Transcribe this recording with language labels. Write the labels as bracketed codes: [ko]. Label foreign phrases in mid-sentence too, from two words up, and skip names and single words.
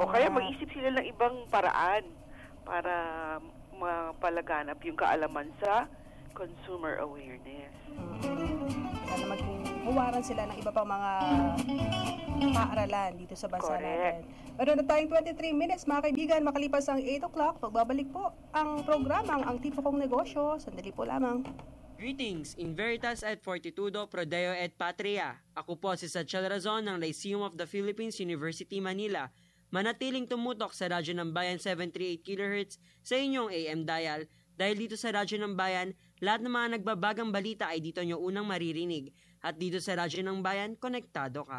[tl] o kaya mag-isip sila ng ibang paraan para mapalaganap yung kaalaman sa [en] consumer awareness. [tl] Sana maghuwaran sila ng iba pang mga paaralan dito sa bansa natin. Meron na tayong 23 minutes, mga kaibigan, makalipas ang 8 o'clock. Pagbabalik po ang programang Ang Tipo Kong Negosyo. Sandali po lamang. Greetings, [la] in veritas et fortitudo pro Deo et Patria. [tl] Ako po si Satchel Razon ng Lyceum of the Philippines, University, Manila. Manatiling tumutok sa Radyo ng Bayan 738 kHz sa inyong [en] AM dial. [tl] Dahil dito sa Radyo ng Bayan, lahat ng mga nagbabagang balita ay dito nyo unang maririnig. At dito sa Radyo ng Bayan, konektado ka.